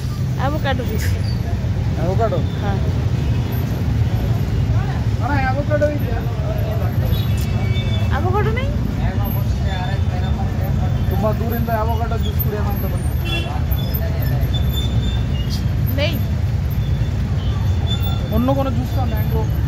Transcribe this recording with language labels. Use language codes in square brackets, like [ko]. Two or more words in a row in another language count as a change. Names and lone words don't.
[en] avocado juice. [bn] অ্যাভোকাডো? হ্যাঁ, অ্যাভোকাডো নেই? [kn] ತುಂಬಾ ದೂರಿಂದ [en] avocado juice [kn] ಕುಡಿಯೋಣ ಅಂತ ಬಂದೆ। [bn] নেই, অন্য কোনো জুস না, ম্যাঙ্গো।